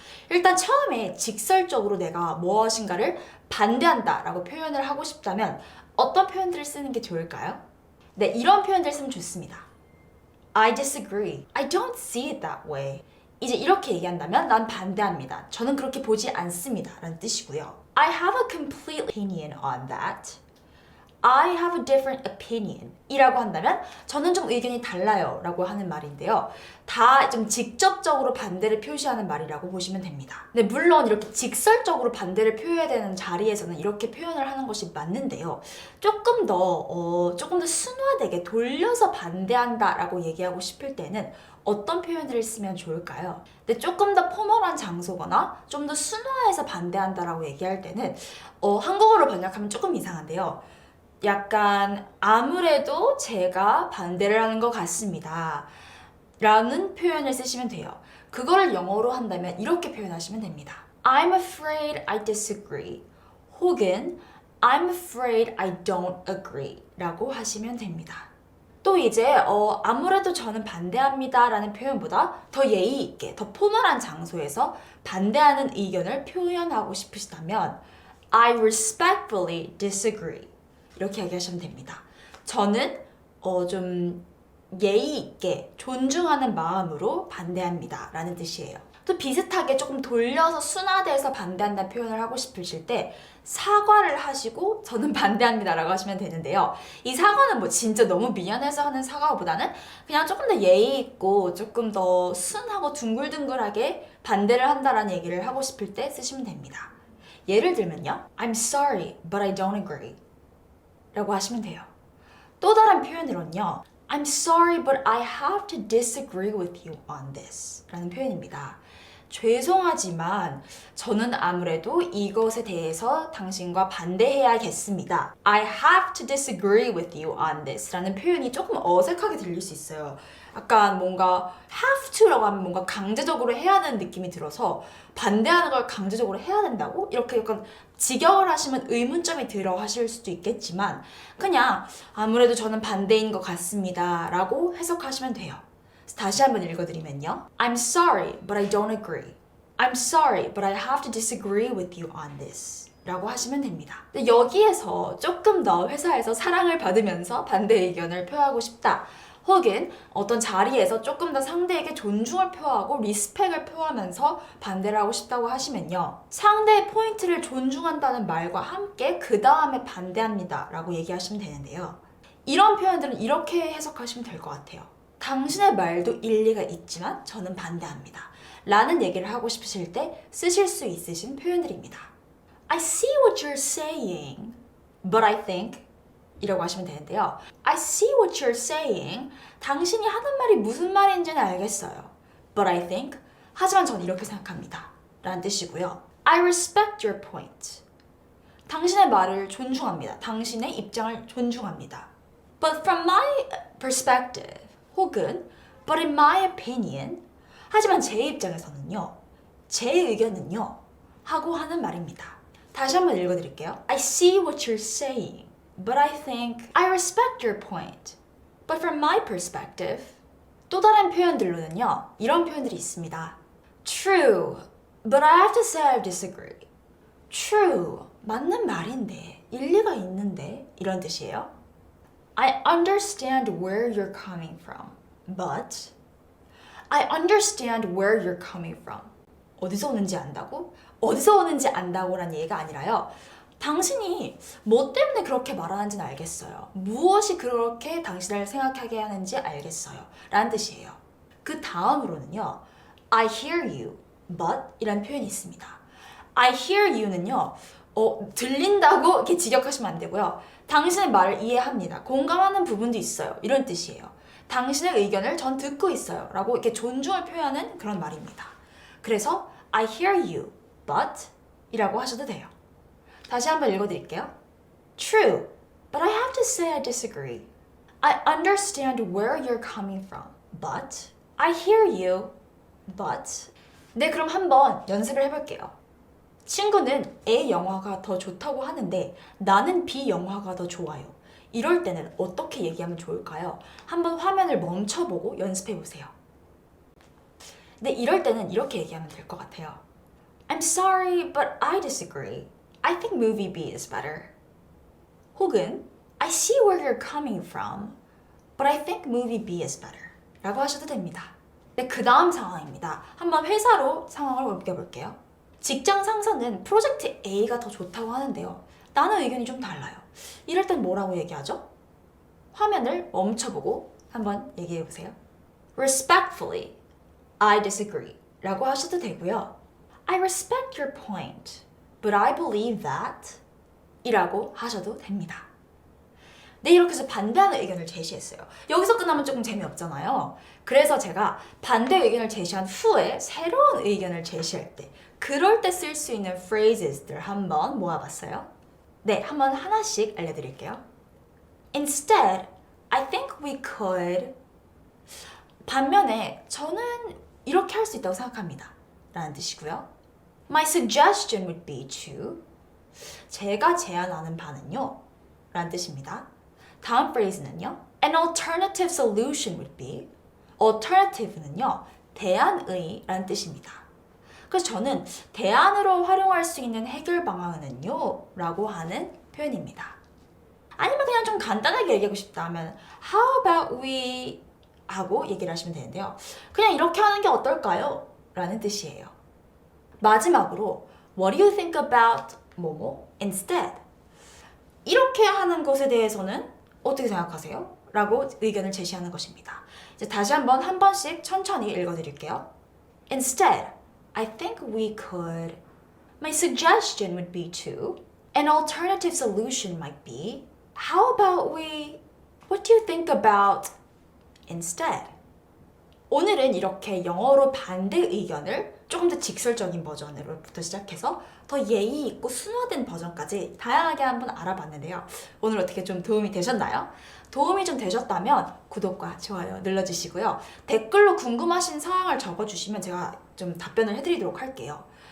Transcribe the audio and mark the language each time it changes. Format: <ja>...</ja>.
<ko>일단 처음에 직설적으로 내가 무엇인가를 반대한다 라고 표현을 하고 싶다면 어떤 표현들을 쓰는 게 좋을까요? 네, 이런 표현들 쓰면 좋습니다.</ko> <en>I disagree. I don't see it that way.</en> <ko>이제 이렇게 얘기한다면 난 반대합니다. 저는 그렇게 보지 않습니다. 라는 뜻이고요.</ko> <en>I have a complete opinion on that. I have a different opinion</en> <ko>이라고 한다면 저는 좀 의견이 달라요 라고 하는 말인데요. 다 좀 직접적으로 반대를 표시하는 말이라고 보시면 됩니다. 네, 물론 이렇게 직설적으로 반대를 표해야 되는 자리에서는 이렇게 표현을 하는 것이 맞는데요. 조금 더 순화되게 돌려서 반대한다 라고 얘기하고 싶을 때는 어떤 표현들을 쓰면 좋을까요? 근데 조금 더 포멀한 장소거나 좀 더 순화해서 반대한다라고 얘기할 때는 한국어로 번역하면 조금 이상한데요. 약간 아무래도 제가 반대를 하는 것 같습니다 라는 표현을 쓰시면 돼요. 그거를 영어로 한다면 이렇게 표현하시면 됩니다.</ko> <en>I'm afraid I disagree</en> <ko>혹은</ko> <en>I'm afraid I don't agree</en> <ko>라고 하시면 됩니다. 또 이제 아무래도 저는 반대합니다 라는 표현보다 더 예의 있게 더 포멀한 장소에서 반대하는 의견을 표현하고 싶으시다면</ko> <en>I respectfully disagree</en> <ko>이렇게 얘기하시면 됩니다. 저는 좀 예의 있게 존중하는 마음으로 반대합니다 라는 뜻이에요. 또 비슷하게 조금 돌려서 순화돼서 반대한다는 표현을 하고 싶으실 때 사과를 하시고 저는 반대합니다 라고 하시면 되는데요. 이 사과는 뭐 진짜 너무 미안해서 하는 사과보다는 그냥 조금 더 예의 있고 조금 더 순하고 둥글둥글하게 반대를 한다라는 얘기를 하고 싶을 때 쓰시면 됩니다. 예를 들면요.</ko> <en>I'm sorry, but I don't agree</en> <ko>라고 하시면 돼요. 또 다른 표현으로는요.</ko> <en>I'm sorry, but I have to disagree with you on this</en> <ko>라는 표현입니다. 죄송하지만 저는 아무래도 이것에 대해서 당신과 반대해야겠습니다.</ko> <en>I have to disagree with you on this</en> <ko>라는 표현이 조금 어색하게 들릴 수 있어요. 약간 뭔가</ko> <en>have to</en> <ko>라고 하면 뭔가 강제적으로 해야 되는 느낌이 들어서 반대하는 걸 강제적으로 해야 된다고? 이렇게 약간 직역을 하시면 의문점이 들어 하실 수도 있겠지만 그냥 아무래도 저는 반대인 것 같습니다 라고 해석하시면 돼요. 다시 한번 읽어드리면요.</ko> <en>I'm sorry, but I don't agree. I'm sorry, but I have to disagree with you on this.</en> <ko>라고 하시면 됩니다. 근데 여기에서 조금 더 회사에서 사랑을 받으면서 반대 의견을 표하고 싶다. 혹은 어떤 자리에서 조금 더 상대에게 존중을 표하고 리스펙을 표하면서 반대를 하고 싶다고 하시면요. 상대의 포인트를 존중한다는 말과 함께 그 다음에 반대합니다 라고 얘기하시면 되는데요. 이런 표현들은 이렇게 해석하시면 될 것 같아요. 당신의 말도 일리가 있지만 저는 반대합니다 라는 얘기를 하고 싶으실 때 쓰실 수 있으신 표현들입니다.</ko> <en>I see what you're saying, but I think</en> <ko>이라고 하시면 되는데요.</ko> <en>I see what you're saying.</en> <ko>당신이 하는 말이 무슨 말인지는 알겠어요.</ko> <en>But I think.</en> <ko>하지만 전 이렇게 생각합니다. 라는 뜻이고요.</ko> <en>I respect your point.</en> <ko>당신의 말을 존중합니다. 당신의 입장을 존중합니다.</ko> <en>But from my perspective.</en> <ko>혹은</ko> <en>But in my opinion.</en> <ko>하지만 제 입장에서는요. 제 의견은요. 하고 하는 말입니다. 다시 한번 읽어드릴게요.</ko> <en>I see what you're saying. But I think I respect your point. But from my perspective.</en> <ko>또 다른 표현들로는요. 이런 표현들이 있습니다.</ko> <en>True, but I have to say I disagree.</en> <ko>True, 맞는 말인데, 일리가 있는데 이런 뜻이에요.</ko> <en>I understand where you're coming from. But I understand where you're coming from.</en> <ko>어디서 오는지 안다고? 어디서 오는지 안다고란 얘기가 아니라요. 당신이 뭐 때문에 그렇게 말하는지는 알겠어요. 무엇이 그렇게 당신을 생각하게 하는지 알겠어요. 라는 뜻이에요. 그 다음으로는요.</ko> <en>I hear you, but</en> <ko>이란 표현이 있습니다.</ko> <en>I hear you는요.</en> <ko>들린다고 이렇게 직역하시면 안 되고요. 당신의 말을 이해합니다. 공감하는 부분도 있어요. 이런 뜻이에요. 당신의 의견을 전 듣고 있어요. 라고 이렇게 존중을 표현하는 그런 말입니다. 그래서</ko> <en>I hear you, but</en> <ko>이라고 하셔도 돼요. 다시 한번 읽어드릴게요.</ko> <en>True, but I have to say I disagree. I understand where you're coming from, but I hear you, but</en> <ko>네, 그럼 한번 연습을 해볼게요. 친구는 A 영화가 더 좋다고 하는데 나는 B 영화가 더 좋아요. 이럴 때는 어떻게 얘기하면 좋을까요? 한번 화면을 멈춰보고 연습해보세요. 네, 이럴 때는 이렇게 얘기하면 될 것 같아요.</ko> <en>I'm sorry, but I disagree. I think movie B is better.</en> <ko>혹은</ko> <en>I see where you're coming from, but I think movie B is better.</en> <ko>라고 하셔도 됩니다. 네, 그 다음 상황입니다. 한번 회사로 상황을 옮겨볼게요. 직장 상사는 프로젝트 A가 더 좋다고 하는데요. 나는 의견이 좀 달라요. 이럴 땐 뭐라고 얘기하죠? 화면을 멈춰보고 한번 얘기해보세요.</ko> <en>Respectfully, I disagree</en> <ko>라고 하셔도 되고요.</ko> <en>I respect your point, but I believe that</en> <ko>이라고 하셔도 됩니다. 네, 이렇게 해서 반대하는 의견을 제시했어요. 여기서 끝나면 조금 재미없잖아요. 그래서 제가 반대 의견을 제시한 후에 새로운 의견을 제시할 때 그럴 때 쓸 수 있는 phrases들 한번 모아봤어요. 네, 한번 하나씩 알려드릴게요.</ko> <en>Instead, I think we could</en> <ko>반면에 저는 이렇게 할 수 있다고 생각합니다. 라는 뜻이고요.</ko> <en>My suggestion would be to</en> <ko>제가 제안하는 바는요. 라는 뜻입니다. 다음 phrase는요.</ko> <en>An alternative solution would be alternative는요.</en> <ko>대안의 라는 뜻입니다. 그래서 저는 대안으로 활용할 수 있는 해결 방안은요. 라고 하는 표현입니다. 아니면 그냥 좀 간단하게 얘기하고 싶다 하면</ko> <en>How about we</en> <ko>하고 얘기를 하시면 되는데요. 그냥 이렇게 하는 게 어떨까요? 라는 뜻이에요. 마지막으로</ko> <en>What do you think about</en> <ko>뭐뭐</ko> <en>instead?</en> <ko>이렇게 하는 것에 대해서는 어떻게 생각하세요? 라고 의견을 제시하는 것입니다. 이제 다시 한 번씩 천천히 읽어드릴게요.</ko> <en>Instead, I think we could. My suggestion would be to. An alternative solution might be. How about we. What do you think about instead?</en> <ko>오늘은 이렇게 영어로 반대 의견을 조금 더 직설적인 버전으로부터 시작해서 더 예의 있고 순화된 버전까지 다양하게 한번 알아봤는데요. 오늘 어떻게 좀 도움이 되셨나요? 도움이 좀 되셨다면 구독과 좋아요 눌러주시고요. 댓글로 궁금하신 사항을 적어주시면 제가 좀 답변을 해드리도록 할게요.</ko>